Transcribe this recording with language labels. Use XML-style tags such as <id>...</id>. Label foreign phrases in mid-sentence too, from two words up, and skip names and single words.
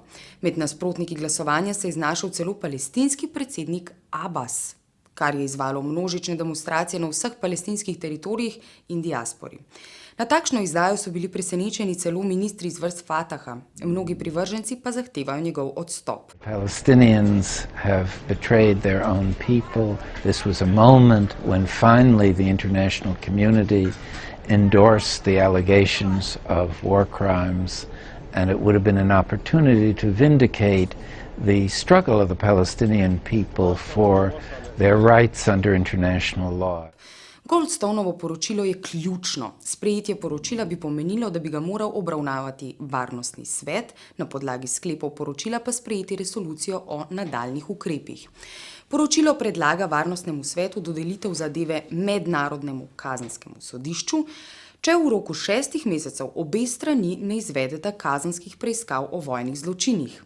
<sl>Med nasprotniki glasovanja se je znašel celo palestinski predsednik Abbas, kar je izzvalo množične demonstracije na vseh palestinskih teritorijih in diaspori. Na takšno izdajo so bili presenečeni celo ministri iz vrst Fataha, mnogi privrženci pa zahtevajo njegov odstop.</sl> <en>Palestinians have betrayed their own people. This was a moment when finally the international community endorsed the allegations of war crimes, and it would have been an opportunity to vindicate the struggle of the Palestinian people for their rights under international law.</en> <sl>Goldstonovo poročilo je ključno. Sprejetje poročila bi pomenilo, da bi ga moral obravnavati Varnostni svet, na podlagi sklepov poročila pa sprejeti resolucijo o nadaljnjih ukrepih. Poročilo predlaga Varnostnemu svetu dodelitev zadeve Mednarodnemu kazenskemu sodišču, če v roku 6 mesecev obe strani ne izvedeta kazenskih preiskav o vojnih zločinih.</sl>